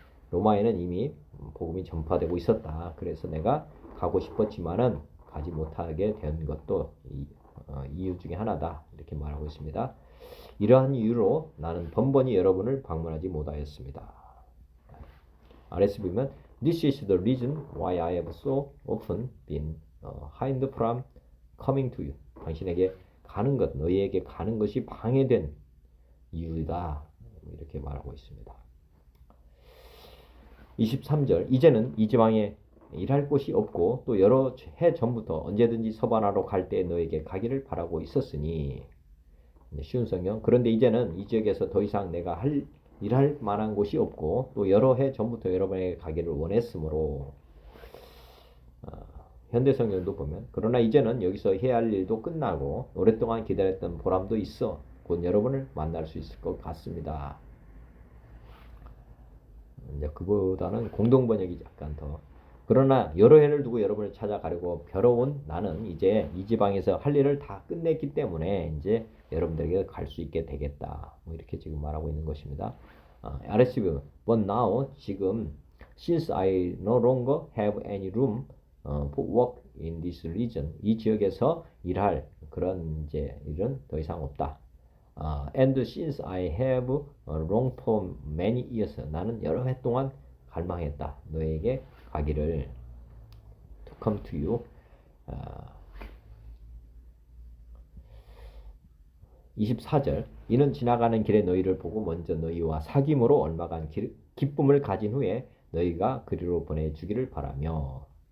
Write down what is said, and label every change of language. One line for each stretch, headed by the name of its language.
Korean: 로마에는 이미 복음이 전파되고 있었다. 그래서 내가 가고 싶었지만은 가지 못하게 된 것도 이유 중에 하나다. 이렇게 말하고 있습니다. 이러한 이유로 나는 번번이 여러분을 방문하지 못하였습니다. 아래서 보면
English: This is the reason why I have so often been hindered from coming to you.
Korean: 당신에게 가는 것, 너희에게 가는 것이 방해된 이유다. 이렇게 말하고 있습니다. 23절 이제는 이 지방에 일할 곳이 없고 또 여러 해 전부터 언제든지 서바나로 갈 때 너에게 가기를 바라고 있었으니 쉬운 성경 그런데 이제는 이 지역에서 더 이상 내가 일할 만한 곳이 없고 또 여러 해 전부터 여러분에게 가기를 원했으므로 현대 성경도 보면 그러나 이제는 여기서 해야 할 일도 끝나고 오랫동안 기다렸던 보람도 있어 곧 여러분을 만날 수 있을 것 같습니다. 이제 그보다는 공동 번역이 약간 더 그러나 여러 해를 두고 여러분을 찾아가려고 벼러온 나는 이제 이 지방에서 할 일을 다 끝냈기 때문에 이제 여러분들에게 갈 수 있게 되겠다. 뭐 이렇게 지금 말하고 있는 것입니다.
English: RSV but now
Korean: 지금
English: since I no longer have any room for work in this region
Korean: 이 지역에서 일할 그런 이제 일은 더 이상 없다.
English: And since I have long for many years
Korean: 나는 여러 해 동안 갈망했다. 너에게 가기를
English: to come to you
Korean: 24절 이는 지나가는 길에 너희를 보고 먼저 너희와 사귐으로 얼마간 기쁨을 가진 후에 너희가 그리로 보내주기를 바라며